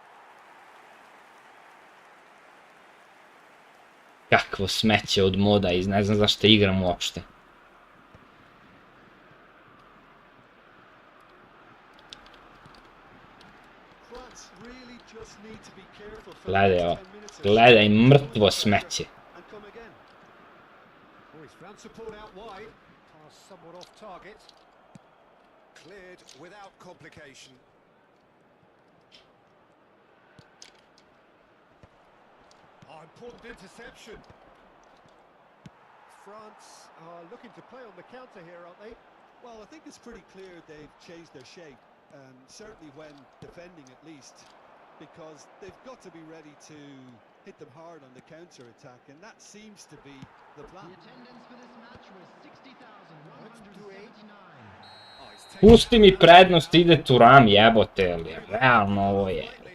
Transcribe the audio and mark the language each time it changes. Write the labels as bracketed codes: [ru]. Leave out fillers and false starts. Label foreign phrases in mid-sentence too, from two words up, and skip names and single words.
[sr] Kakvo smeće od moda i ne znam zašto igram uopšte. [en] France really just need to be careful for [sr] Gledaj [en] the [sr] ovo. [en] next 10 minutes or so. [sr] Gledaj mrtvo smeće. [en] And come again. Oh, he's found support out wide. Pass somewhat off target. Cleared without complication. Oh, important interception. France are looking to play on the counter here, aren't they? Well, I think it's pretty clear they've changed their shape, certainly when defending at least, because they've got to be ready to hit them hard on the counter-attack, and that seems to be the plan. The attendance for this match was 60,179. Oh, he's taken [sr] Pusti mi prednost, ide Thuram, jebote, ali realno ovo je. [en] lightly.